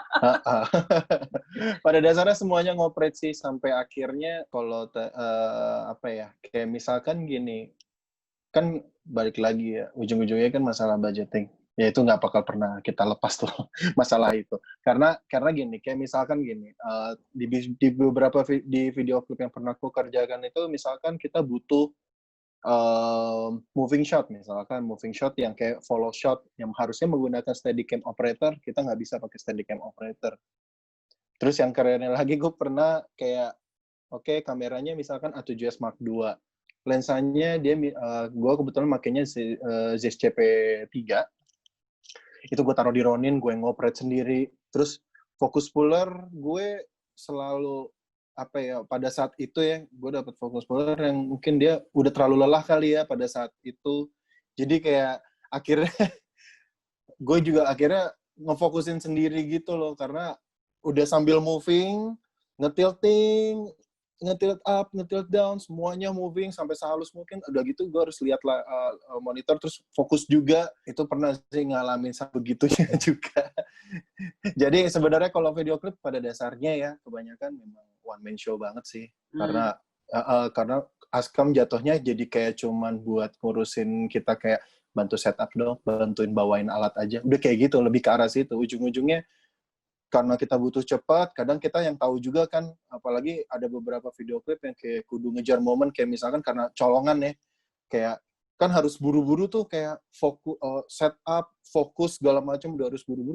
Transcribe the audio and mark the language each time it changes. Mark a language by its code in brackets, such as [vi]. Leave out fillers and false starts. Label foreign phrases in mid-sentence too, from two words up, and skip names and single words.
[id] Pada dasarnya semuanya ngoperate sih sampai akhirnya kalau apa ya, kayak misalkan gini, kan balik lagi ya, ujung-ujungnya kan masalah budgeting. Ya itu nggak bakal pernah kita lepas tuh masalah itu. Karena gini, kayak misalkan gini, di beberapa di video klip yang pernah aku kerjakan itu, misalkan kita butuh [en] moving shot, [id] misalkan [en] moving shot [id] yang kayak [en] follow shot [id] yang harusnya menggunakan [en] Steadicam operator, [id] kita nggak bisa pakai [en] Steadicam operator. [id] Terus yang kerennya lagi, gue pernah kayak oke, kameranya misalkan A7S Mark II, lensanya dia gue kebetulan makainya Zeiss CP3, itu gue taruh di Ronin, gue ngoperate sendiri. Terus [en] focus puller [id] gue selalu apa ya, pada saat itu ya gue dapat [en] focus puller [id] yang mungkin dia udah terlalu lelah kali ya pada saat itu, jadi kayak akhirnya gue juga akhirnya ngefokusin sendiri gitu loh, karena udah sambil moving, ngetilting, ngetilt up, ngetilt down, semuanya moving sampai sehalus mungkin. Udah gitu gue harus lihat monitor terus fokus juga. Itu pernah sih ngalamin begitunya juga. Jadi sebenarnya kalau video klip pada dasarnya ya kebanyakan memang [en] one man show [id] banget sih. Karena Askam jatuhnya jadi kayak cuman buat ngurusin kita, kayak bantu setup dong, bantuin bawain alat aja. Udah kayak gitu, lebih ke arah situ. Ujung-ujungnya karena kita butuh cepat, kadang kita yang tahu juga kan, apalagi ada beberapa video klip yang kayak kudu ngejar momen, kayak misalkan karena colongan ya, kayak kan harus buru-buru tuh, kayak fokus, setup, fokus segala macam udah harus buru-buru.